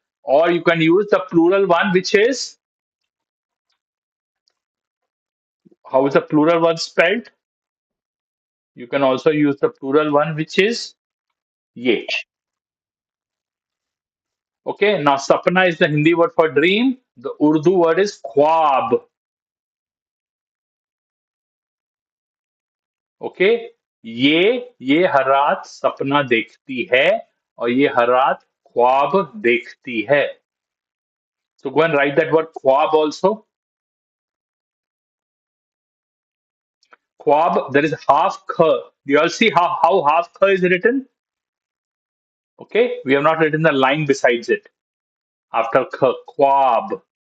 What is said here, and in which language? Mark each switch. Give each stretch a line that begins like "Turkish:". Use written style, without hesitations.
English: Or you can use the plural one, which is, how is the plural one spelled? You can also use the plural one, which is ye. Okay, now sapna is the Hindi word for dream. The Urdu word is ख्वाब.
Hindi: Okay, ये हर रात सपना देखती है और ये हर रात ख्वाब देखती है.
English: So go and write that word ख्वाब also. ख्वाब, there is half kh. Do you all see how half kh is written? Okay, we have not written the line besides it. After kh, ख्वाब.